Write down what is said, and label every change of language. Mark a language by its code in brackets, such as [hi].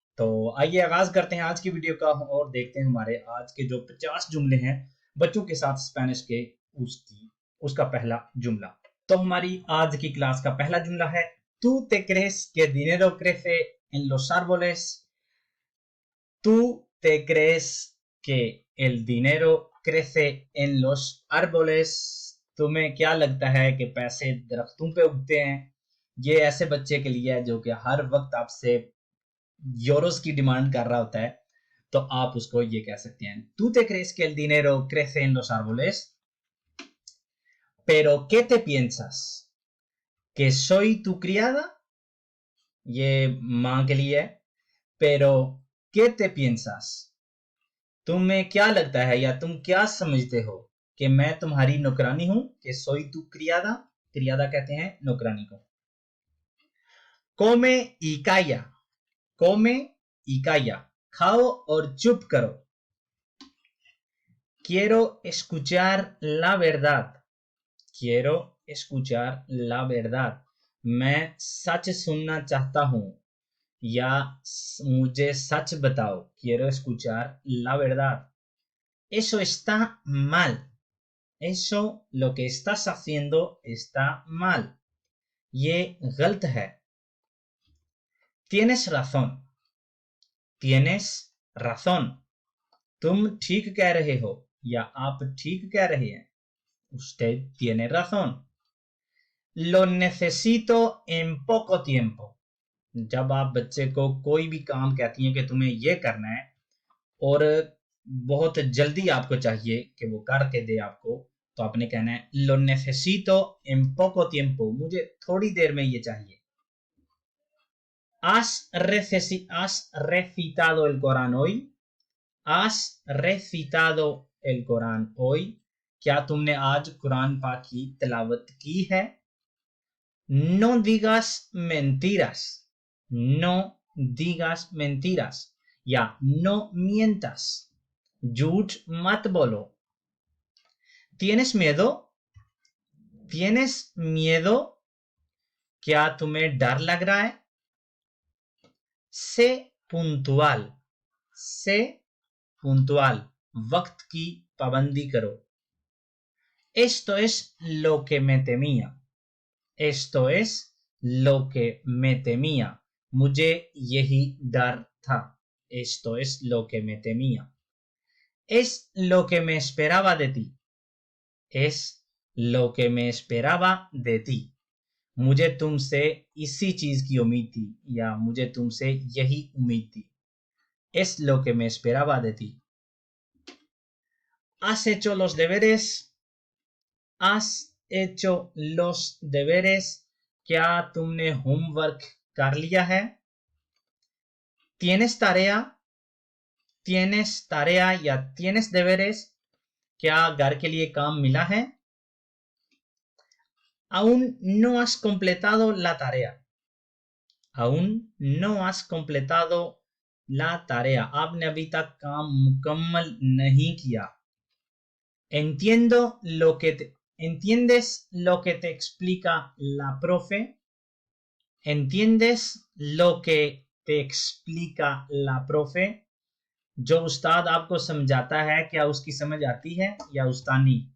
[hi] तो आइए आगाज करते हैं आज की वीडियो का और देखते हैं हमारे आज के जो 50 जुमले हैं बच्चों के साथ स्पेनिश के उसका पहला जुमला। तो हमारी आज की क्लास का पहला जुमला है [es] तू ते क्रेस के dinero crece en los árboles। tú te crees que el dinero crece en los árboles। [hi] तुम्हें क्या लगता है कि पैसे दरख्तों पे उगते हैं। ये ऐसे बच्चे के लिए है जो कि हर वक्त आपसे यूरोस की डिमांड कर रहा होता है, तो आप उसको ये कह सकते हैं [es] tú te crees que el dinero crece en los árboles pero ¿qué te piensas que soy tu criada। [hi] ये माँ के लिए है। [es] pero ¿qué te piensas [hi] तुम्हें क्या लगता है या तुम क्या समझते हो कि मैं तुम्हारी नौकरानी हूं। कि [es] soy tu criada, [hi] criada कहते हैं नौकरानी को। [es] come y calla, come y calla, [hi] खाओ और चुप करो। [es] quiero escuchar la verdad, [hi] quiero escuchar la verdad, मैं सच सुनना चाहता हूं या मुझे सच बताओ। [es] quiero escuchar la verdad। eso está mal, eso lo que estás haciendo está mal, [hi] ये गलत है। [es] tienes razón, tienes razón, [hi] तुम ठीक कह रहे हो या आप ठीक कह रहे हैं। [es] usted tiene razón। lo necesito en poco tiempo, [hi] जब आप बच्चे को कोई भी काम कहती हैं कि तुम्हें ये करना है और बहुत जल्दी आपको चाहिए कि वो करके दे आपको, तो आपने कहना है lo necesito en poco tiempo, मुझे थोड़ी देर में ये चाहिए। [es] has recitado el Corán hoy, has recitado el Corán hoy, [hi] क्या तुमने आज कुरान पाक की तिलावत की है। [es] no digas mentiras, no digas mentiras या no mientas, [hi] झूठ मत बोलो। [es] tienes miedo, tienes miedo, [hi] क्या तुम्हें डर लग रहा है। [es] sé puntual, sé puntual, [hi] वक्त की पाबंदी करो। [es] esto es lo que me temía, esto es lo que me temía, [hi] मुझे यही डर था। [es] esto es lo que me temía। es lo que me esperaba de ti, [hi] es lo que me esperaba de ti, मुझे तुमसे इसी चीज की उम्मीद थी या मुझे तुमसे यही उम्मीद थी। [es] es lo que me esperaba de ti। has hecho los deberes, has hecho los deberes, [hi] क्या तुमने होमवर्क कर लिया है। [es] tienes tarea, tienes tarea [hi] या [es] tienes deberes, [hi] क्या घर के लिए काम मिला है। [es] aún no has completado la tarea, aún no has completado la tarea, [hi] आपने अभी तक काम मुकम्मल नहीं किया। [es] entiendo lo que te, entiendes lo que te explica la profe, entiendes lo que te explica la profe, [hi] जो उस्ताद आपको समझाता है क्या उसकी समझ आती है या उस्तानी।